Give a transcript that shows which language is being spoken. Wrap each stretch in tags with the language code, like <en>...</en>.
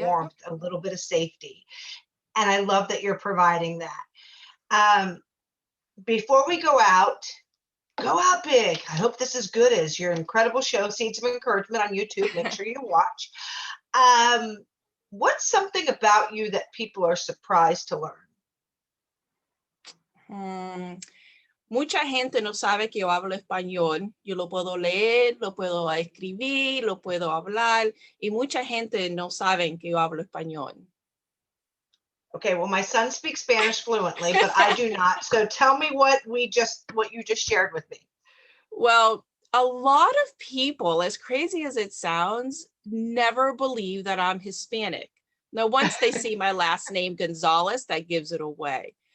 <en>warmth, a little bit of safety. And I love that you're providing that. Um, Before we go out big. I hope this is good as your incredible show, Seeds of Encouragement, on YouTube. Make sure you watch. Um, what's something about you that people are surprised to learn?</en> <es>Mm, Mucha gente no sabe que yo hablo español. Yo lo puedo leer, lo puedo escribir, lo puedo hablar, y mucha gente no sabe que yo hablo español.</es> <en>Okay, well, my son speaks Spanish fluently, but I do not. So tell me what you just shared with me. Well, a lot of people, as crazy as it sounds, never believe that I'm Hispanic. Now, once they see my last name, Gonzalez, that gives it away.</en>